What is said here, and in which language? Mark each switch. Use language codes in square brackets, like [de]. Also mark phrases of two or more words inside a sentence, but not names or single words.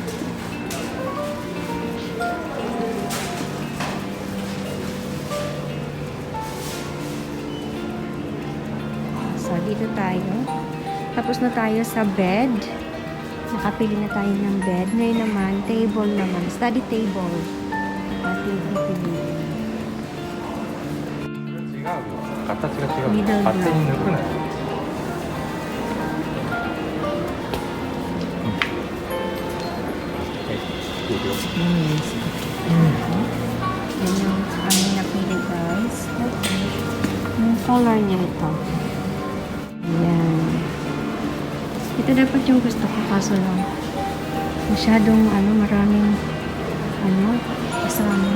[tl] So, dito tayo. Tapos na tayo sa bed. Nakapili na tayo ng bed. Ngayon naman, table naman. [en] Study table. [tl] Ating pipiliin. [ja] 違うよ形が違う緑の勝手に抜くなよ [tl] Yes. Yan yung aming napili, guys. Yung color niya ito. Yan. Ito dapat yung gusto ko, kaso lang masyadong maraming kasama.